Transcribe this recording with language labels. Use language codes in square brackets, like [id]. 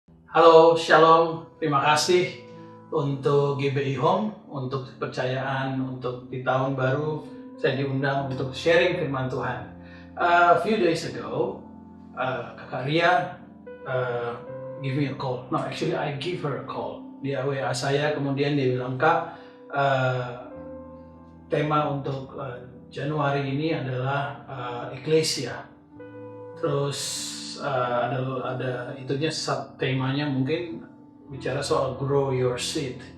[id] Halo, Shalom. Terima kasih untuk GBI Home, untuk kepercayaan, untuk di tahun baru saya diundang untuk sharing firman Tuhan. [en] A few days ago, Kakak Ria give me a call. No, actually I give her a call. [id] Dia WA saya, kemudian dia bilang, Kak, tema untuk Januari ini adalah Eklesia. Terus ada itunya temanya mungkin bicara soal grow your seed.